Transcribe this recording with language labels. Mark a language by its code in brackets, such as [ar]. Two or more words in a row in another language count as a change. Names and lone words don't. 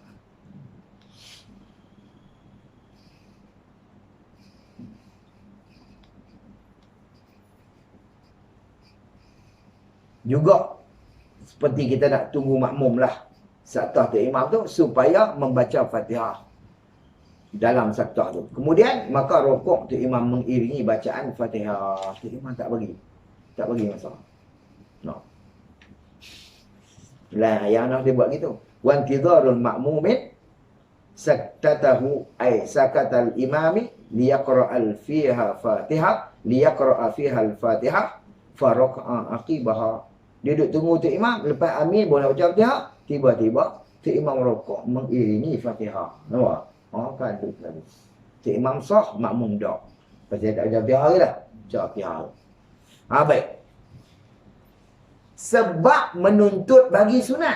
[ms] Juga seperti kita nak tunggu makmum lah saktah tu imam tu supaya membaca Fatihah dalam saktah tu. Kemudian maka rukuk tu imam mengiringi bacaan Fatihah. Tu imam tak bagi masalah. No. Lah yang nak dia buat gitu. [ar] وانتظار المأمومين سكتته أي سكتة الإمام ليقرأ فيها الفاتحة ليقرأ فيها الفاتحة فركع عقبها. [ms] Dia duduk tunggu tu imam, lepas amin boleh baca Fatihah, tiba-tiba tu imam rukuk mengiringi Fatihah. Nampak? Oh kan tu tadi. Tu imam sah, makmum dak. Pasal tak baca Fatihah lah. Baca Fatihah. Baik. Sebab menuntut bagi sunat.